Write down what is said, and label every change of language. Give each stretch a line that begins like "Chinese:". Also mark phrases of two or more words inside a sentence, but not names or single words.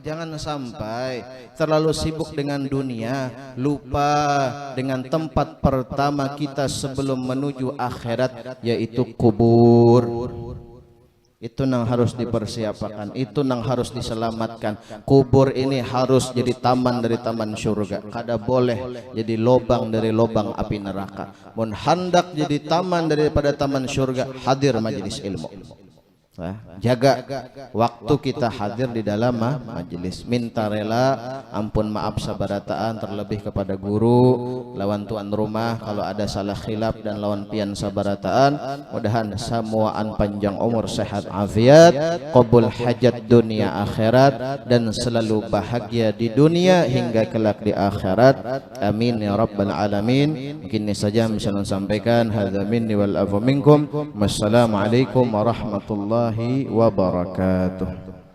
Indonesian: Jangan sampai terlalu sibuk dengan dunia, lupa dengan tempat pertama kita sebelum menuju akhirat, yaitu kubur. Itu yang harus dipersiapkan, itu yang harus diselamatkan. Kubur ini harus jadi taman dari taman surga, kada boleh jadi lobang dari lobang api neraka.
Banjar: Mun hendak jadi taman daripada taman surga, hadir majelis ilmu.
Indonesian: Jaga waktu kita hadir di dalam majelis.
Banjar: Minta rela ampun maaf sabarataan terlebih kepada guru, lawan tuan rumah kalau ada salah khilaf dan lawan pian sabarataan. Mudahan samuaan panjang umur, sehat afiat, qabul hajat dunia akhirat,
Indonesian: dan selalu bahagia di dunia hingga kelak di akhirat.
Arabic: آمين يا رب العالمين.
Indonesian: Mungkin ini saja bisa saya sampaikan.
Arabic: هذا مني والعفو منكم. والسلام عليكم ورحمة الله وبركاته.